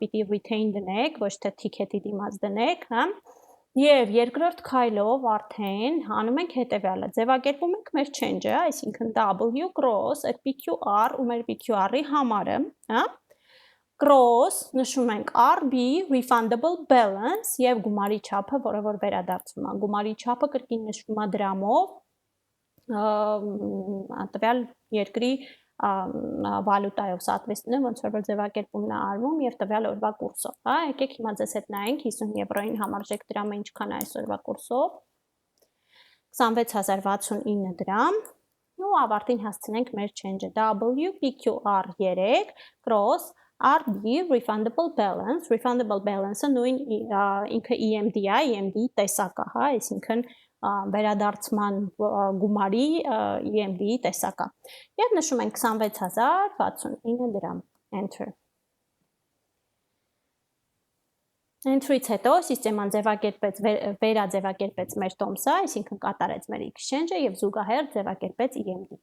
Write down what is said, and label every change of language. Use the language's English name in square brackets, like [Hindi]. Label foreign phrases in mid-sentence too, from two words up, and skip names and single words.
[Armenian] պիտի retain դնեք, ոչ թե ticket-ի դիմաց դնեք, հա, և երկրորդ քայլով արդեն անում ենք հետևյալը, ձևակերպում ենք մեր change-ը, այսինքն W cross, այդ PQR ու մեր PQR-ի համարը, հա, cross, նշում ենք RB, [English] refundable balance [Armenian] և գումարի չափը, որը որ վերադարձում է, գումարի չափը կրկին նշվում է դրամով, տվյալ երկրի վալուտայով սատվեստնը, ոնց որ ձևակերպումն է արվում և տվյալ օրվա կուրսով, հա, եկեք հիմա ձեզ հետ նայենք 50 եվրոյին համարժեք դրամը ինչքան է այսօրվա կուրսով, 26069 դրամ, ու ավարտին հասցնենք մեր change-ը, W, PQR 3, cross, RB, [English] refundable balance- [Armenian] ը նույն ինքը EMD է, EMD-ի տեսակ է, հա, այսինքն վերադարձման գումարի EMD-ի տեսակ է, և նշում ենք 26069 դրամ, Enter. Enter-ից հետո սիստեման վերաձևակերպեց մեր տոմսը, այսինքն կատարեց մեր exchange-ը և զուգահեռ ձևակերպեց EMD.